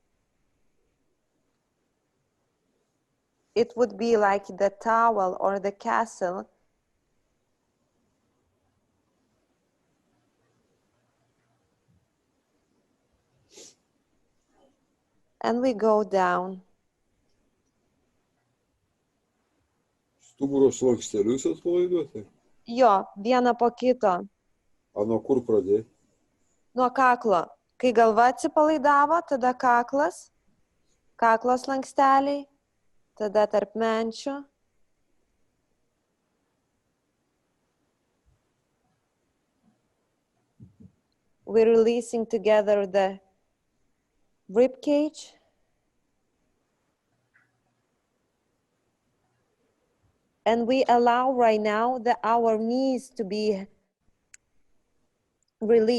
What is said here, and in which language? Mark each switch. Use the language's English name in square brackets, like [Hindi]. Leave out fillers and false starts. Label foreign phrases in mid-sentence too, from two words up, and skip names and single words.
[English] It would be like the towel or the castle. And we go down. [Lithuanian] Stuburo slankstelius atpalaiduoti? Jo, vieną po kito. A nuo kur pradėjai? Nuo kaklo. Kai galva atsipalaidavo, tada kaklas, kaklo slanksteliai, tada tarp menčių. [English] We're releasing together the rib cage. And we allow right now our knees to be released.